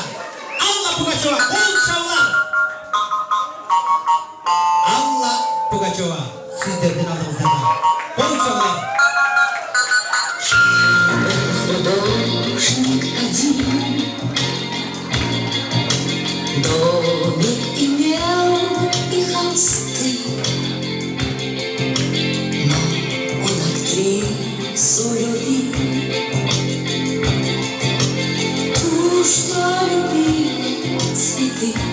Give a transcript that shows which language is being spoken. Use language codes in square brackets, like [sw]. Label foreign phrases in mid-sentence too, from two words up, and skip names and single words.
[ky] Алла Пугачева, кол чабуулар. Алла Пугачева сиздердин алдыңыздарда. Кол чабуулар. [ru] Художник один домик имел и холсты, но он актрису любил, ту, что любила цветы.